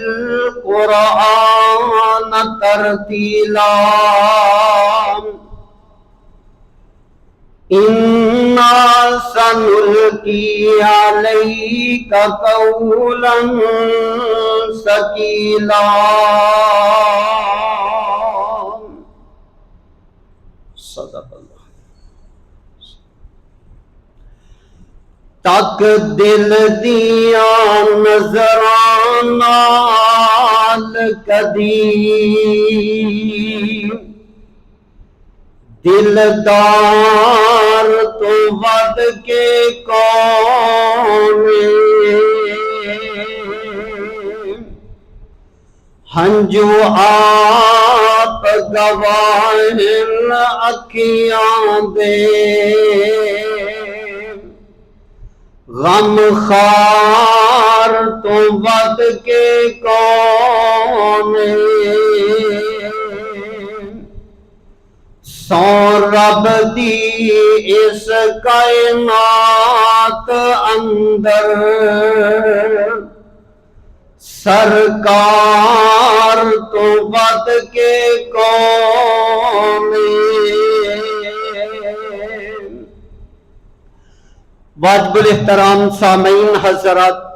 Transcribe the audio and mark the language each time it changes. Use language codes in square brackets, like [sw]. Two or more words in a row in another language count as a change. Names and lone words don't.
[ar] القرآن ترتيلا إنا سنلقي عليك قولا ثقيلا صدق اللہ۔ [pa] تک دل دیا نظراں نال کدی دلدار تو ود کے کون ہنجو آپ گواہ اکھیاں دے غم خار تو ود کے کون سو رب دی اس کائنات اندر سرکار تو ود کے کون [ur] واجب الاحترام سامعین حضرات،